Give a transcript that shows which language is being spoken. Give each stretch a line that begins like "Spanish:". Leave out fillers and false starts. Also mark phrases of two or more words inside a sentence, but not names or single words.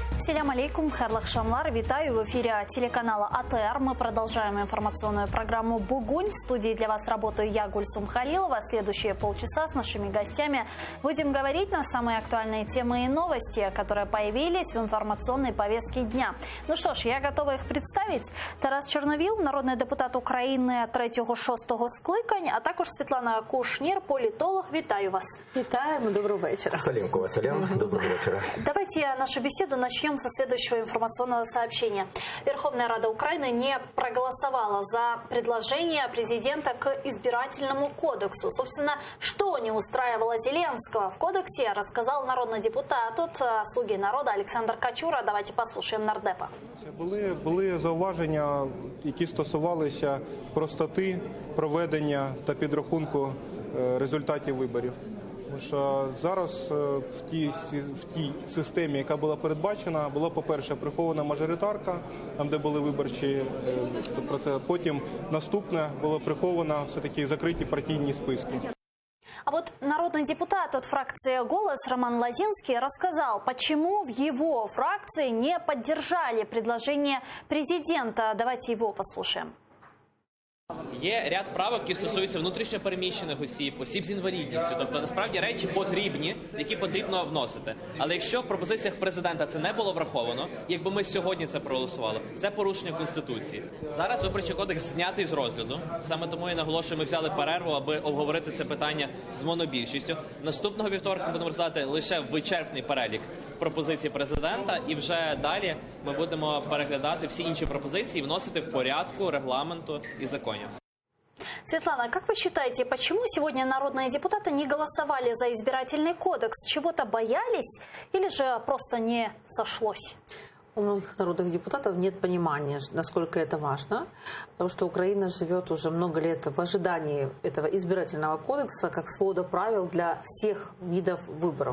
Arabic: السلام عليكم,
Crimean Tatar: Харлах Шамлар,
Russian: витаю в эфире телеканала АТР. Мы продолжаем информационную программу «Бугунь». В студии для вас работаю я, Гульсум Халилова. Следующие полчаса с нашими гостями будем говорить на самые актуальные темы и новости, которые появились в информационной повестке дня. Ну что ж, я готова их представить.
Ukrainian: Тарас Чорновіл, народний депутат України 3-6 скликань, а також Світлана Кушнір, політолог. Витаю вас.
Russian: Витаем и доброго вечера. Салимку, Василям, доброго вечера. Давайте нашу беседу начнем со следующего информационного сообщения. Верховная Рада Украины не проголосовала за предложение президента к избирательному кодексу. Собственно, что не устраивало Зеленского в кодексе, рассказал народный депутат от «Слуги народа» Олександр Качура. Давайте послушаем нардепа.
Ukrainian: Були зауваження, які стосувалися простоти проведення та підрахунку результатів виборів. Тому що зараз в тій системі, яка була передбачена, була, по-перше, прихована мажоритарка, там, де були виборчі процеси. Потім наступне було приховано все-таки закриті партійні списки. А вот народный депутат от фракции «Голос» Роман Лозинский рассказал, почему в его фракции не поддержали предложение президента. Давайте его послушаем. Є ряд правок, які стосуються внутрішньопереміщених осіб з інвалідністю. Тобто, насправді, речі потрібні, які потрібно вносити. Але якщо в пропозиціях президента це не було враховано, якби ми сьогодні це проголосували, це порушення Конституції. Зараз Виборчий кодекс знятий з розгляду. Саме тому я наголошую, ми взяли перерву, аби обговорити це питання з монобільшістю. Наступного вівторка будемо розглядати лише вичерпний перелік пропозицій президента, і вже далі ми будемо переглядати всі інші пропозиції, вносити в порядку регламенту і законів.
Russian: Светлана, как вы считаете, почему сегодня народные депутаты не голосовали за избирательный кодекс? Чего-то боялись или же просто не сошлось? У многих народных депутатов нет понимания, насколько это важно, потому что Украина живет уже много лет в ожидании этого избирательного кодекса как свода правил для всех видов выборов.